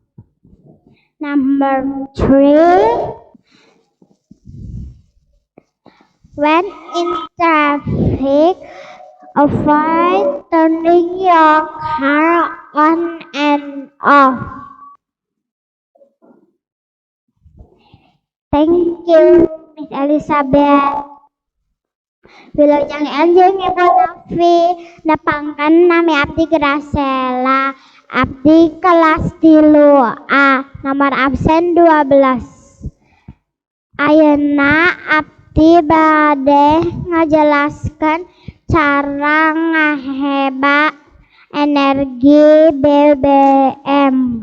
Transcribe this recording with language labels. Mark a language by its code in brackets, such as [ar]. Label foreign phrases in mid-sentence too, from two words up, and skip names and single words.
[en] Number 3, when in traffic, avoid turning your car on and off. Thank you, Miss Elizabeth. [su] Wilujeng enjing Ibu Novi, nepangkan nami abdi Graciela, abdi kelas 3A, nomor absen 12. Ayeuna abdi bade ngajelaskeun cara ngahebat energi BBM.